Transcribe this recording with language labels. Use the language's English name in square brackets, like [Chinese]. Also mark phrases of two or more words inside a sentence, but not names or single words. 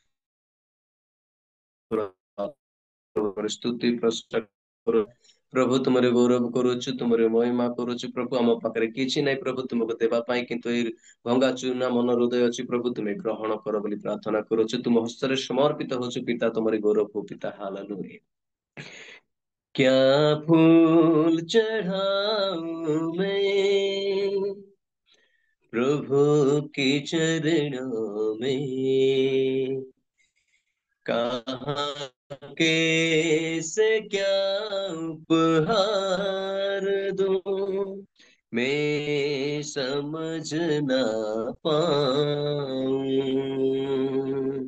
[Odia] ସ୍ତୁତି ପ୍ରଶଂସା କରୁ ପ୍ରଭୁ, ତୁମର ଗୌରବ କରୁଛୁ, ତୁମର ମହିମା କରୁଛୁ। ପ୍ରଭୁ ଆମ ପାଖରେ କିଛି ନାହିଁ ପ୍ରଭୁ ତୁମକୁ ଦେବା ପାଇଁ, କିନ୍ତୁ ଏଇ ଭଙ୍ଗା ଚୂନା ମନ ହୃଦୟ ଅଛି ପ୍ରଭୁ, ତୁମେ ଗ୍ରହଣ କର ବୋଲି ପ୍ରାର୍ଥନା କରୁଛୁ। ତୁମ ହସ୍ତରେ ସମର୍ପିତ ହଉଛୁ ପିତା, ତୁମର ଗୌରବ ହଉ ପିତା। ହାଲେଲୁୟା। [Hindi] क्या फूल चढ़ाऊं मैं प्रभु के चरणों में, कहाँ कैसे क्या उपहार दूं मैं समझ ना पाऊं।